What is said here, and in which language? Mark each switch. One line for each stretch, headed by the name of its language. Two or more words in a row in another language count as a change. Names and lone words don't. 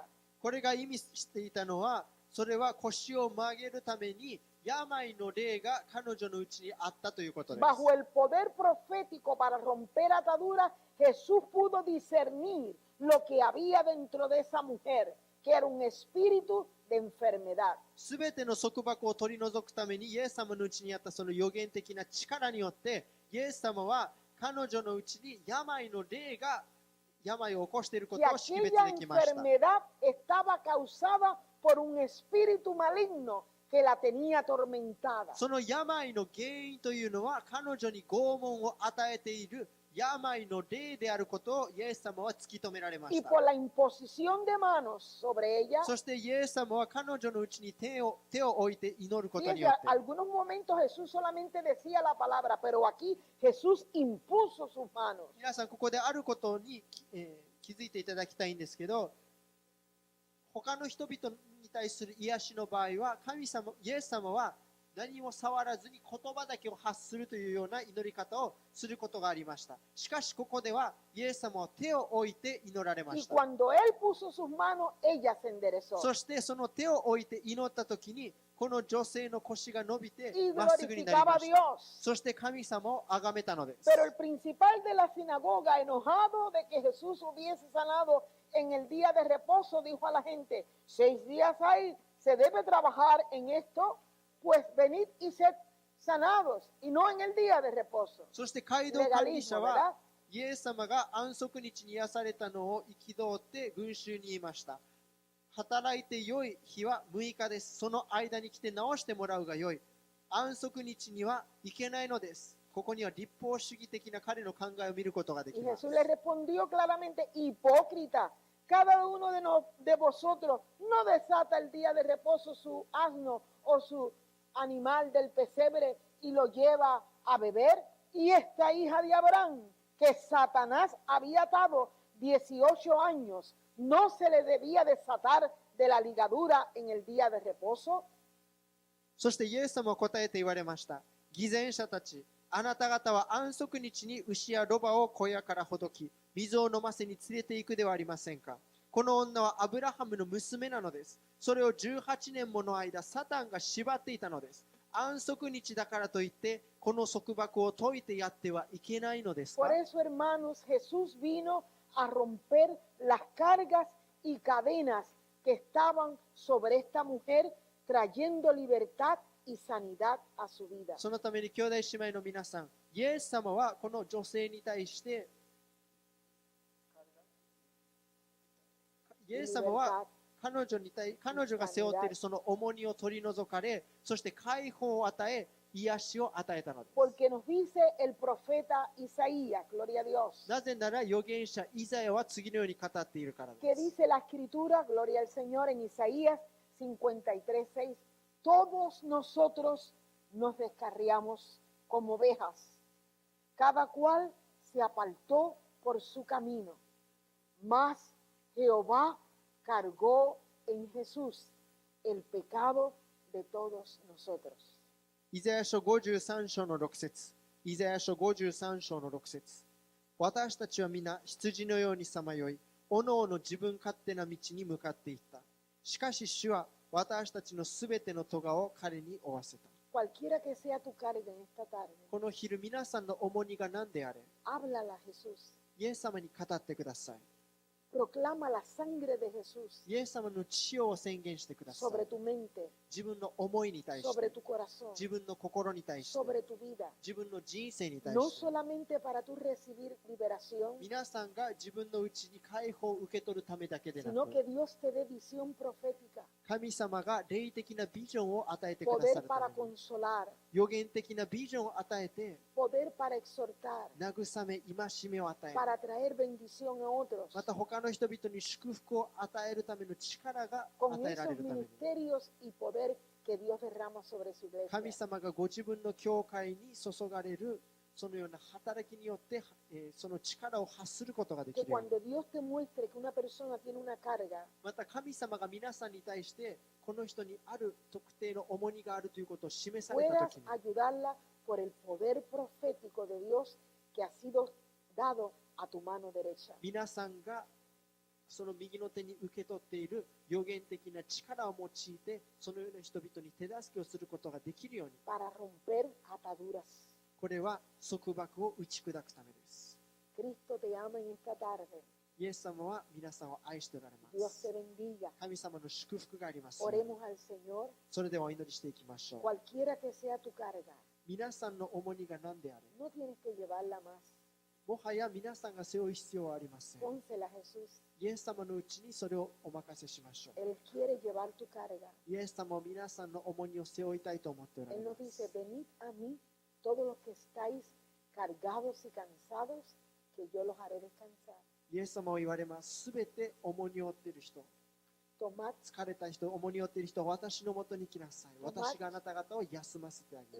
Japanese: これが意味していたのは、それは腰を曲げるために病の霊が彼女のうちにあったということです。
Spanish: Bajo el poder profético para romper ataduras, Jesús pudo discernir lo que había dentro de esa mujer, que era un espíritu de enfermedad.
Japanese: すべての束縛を取り除くためにイエス様のうちにあったその予言的な力によって、イエス様は彼女のうちに病の霊が病を起こしているこ
Spanish: Y
Japanese: とを識別
Spanish: aquella
Japanese: できました。
Spanish: enfermedad estaba causada por un espíritu maligno que la tenía atormentada.
Japanese: その病の原因というのは彼女に拷問を与えている病の霊であることをイエス様は突き止められま
Spanish: Y
Japanese: した。
Spanish: por la imposición de manos sobre ella,
Japanese: そしてイエス様は彼女のうちに手を置いて祈ることに
Spanish: fíjense,
Japanese: よって、
Spanish: algunos momentos Jesús solamente decía la palabra, pero aquí Jesús impuso sus manos.
Japanese: 皆さんここであることに、気づいていただきたいんですけど、他の人々に対する癒しの場合は神様、イエス様は何も触らずに言葉だけを発するというような祈り方をすることがありました。しかしここではイエス様は手を置いて祈られま
Spanish: Y
Japanese: した。
Spanish: cuando él puso sus manos, ella se enderezó.
Japanese: そしてその手を置いて祈った時にこの女性の腰が伸びて
Spanish: y
Japanese: まっすぐになり
Spanish: glorificaba
Japanese: ま
Spanish: a
Japanese: した。
Spanish: Dios.
Japanese: そして神様を崇めたのです。
Spanish: Pero el principal de la sinagoga, enojado de que Jesús hubiese sanado en el día de reposo, dijo a la gente: 6 días hay, se debe trabajar en esto, pues venid y sed sanados, y no en el día de reposo.
Japanese: そして街道管理者
Spanish: Legalismo,
Japanese: は
Spanish: ¿verdad?
Japanese: イエス様が安息日に癒されたのを憤って群衆に言いました。働いて良い日は6日です。その間に来て直してもらうが良い。安息日には行けないのです。ここには立法主義的な彼の考えを見ることがで
Spanish: Y
Japanese: きます。
Spanish: Jesús le respondió claramente: hipócrita, cada uno de vosotros no desata el día de reposo su asno o su animal del pesebre y lo lleva a beber. Y esta hija de Abraham, que Satanás había atado 18 años, ¿no se le debía desatar de la ligadura en el día de reposo?
Japanese: そしてイエス様は答えて言われました。偽善者たち、あなた方は安息日に牛やロバを小屋からほどき、水を飲ませに連れて行くではありませんか。この女はアブラハムの娘なのです。それを18年もの間、サタンが縛っていたのです。安息日だからといって、この束縛を解いてやってはいけないのですか。
Spanish: Por eso, hermanos, Jesús vino a romper las cargas y cadenas que estaban sobre esta mujer, trayendo libertad y sanidad a su vida.
Japanese: そのために兄弟姉妹の皆さん、イエス様はこの女性に対して、イエス様は彼女が背負っているその重荷を取り除かれ、そして解放を与え、癒しを与えたのです。
Spanish: Porque nos dice el profeta Isaías, gloria a Dios,
Japanese: なぜなら預言者イザヤは次のように語っているから
Spanish: que
Japanese: です。
Spanish: dice la escritura, gloria al Señor, en Isaías 53:6, todos nosotros nos descarriamos como ovejas, cada cual se apartó por su camino, mas Jehová cargó en Jesús el pecado de todos nosotros.
Japanese: イザヤ書53章の6節、イザヤ書53章の6節、私たちは皆羊のようにさまよい、おのおの自分勝手な道に向かっていった。しかし主は私たちのすべての咎を彼に負わせた。
Spanish: Cualquiera que sea tu carga en esta tarde,
Japanese: この昼皆さんの重荷が何であれ、
Spanish: háblala a Jesús.
Japanese: イエス様に語ってください。
Spanish: Proclama la sangre de Jesús
Japanese: イエス様の血潮を宣言してください。
Spanish: sobre tu mente,
Japanese: 自分の思いに対し
Spanish: sobre
Japanese: て、
Spanish: tu corazón,
Japanese: 自分の心に対して、
Spanish: sobre tu vida.
Japanese: 自分の人生に対
Spanish: No
Japanese: して、
Spanish: solamente para tu recibir liberación,
Japanese: 皆さんが自分のうちに解放を受け取るためだけでな
Spanish: sino
Japanese: く、
Spanish: que Dios te dé visión profética,
Japanese: 神様が霊的なビジョンを与えてくださ
Spanish: poder
Japanese: る
Spanish: para
Japanese: ために、
Spanish: consolar,
Japanese: 予言的なビジョンを与えて、
Spanish: poder para exhortar,
Japanese: 慰め、戒めを与え、
Spanish: para traer bendición a otros.
Japanese: また他の人々に祝福を与えるための力が
Spanish: Con
Japanese: 与えられ
Spanish: esos
Japanese: るために、
Spanish: ministerios y poder que Dios derrama sobre su iglesia.
Japanese: 神様がご自分の教会に注がれるそのような働きによって、その力を発することができ
Spanish: Que
Japanese: るように、
Spanish: cuando Dios te muestre que una persona tiene una carga,
Japanese: また神様が皆さんに対してこの人にある特定の重荷があるということを示された
Spanish: puedas
Japanese: ときに、
Spanish: ayudarla por el poder profético de Dios que ha sido dado a tu mano derecha.
Japanese: 皆さんがその右の手に受け取っている予言的な力を用いて、そのような人々に手助けをすることができるように、
Spanish: Para romper ataduras.
Japanese: これは束縛を打ち砕くためです。
Spanish: Cristo te ama en esta tarde.
Japanese: イエス様は皆さんを愛しておられま
Spanish: Dios
Japanese: す
Spanish: te。bendiga.
Japanese: 神様の祝福があります。
Spanish: Oremos al Señor.
Japanese: それではお祈りしていきましょう。
Spanish: Cualquiera que sea tu carga,
Japanese: 皆さんの重荷が何であれ、
Spanish: no tienes que llevarla más.
Japanese: もはや皆さんが背負う必要はありません。
Spanish: Pónsela a Jesús.
Japanese: イエス様のうちにそれをお任せしましょう。
Spanish: Él quiere llevar tu carga.
Japanese: イエス様は皆さんの重荷を背負いたいと思っておられ
Spanish: Él
Japanese: ま
Spanish: nos
Japanese: す
Spanish: dice: venid a mí, todos los que estáis cargados y cansados, que yo los haré descansar.
Japanese: イエス様は言われます。すべて重荷を負っている人、
Spanish: Tomad,
Japanese: 疲れた人、重荷を負っている人は私のもとに来なさい。私があなた方を休ませてあげよ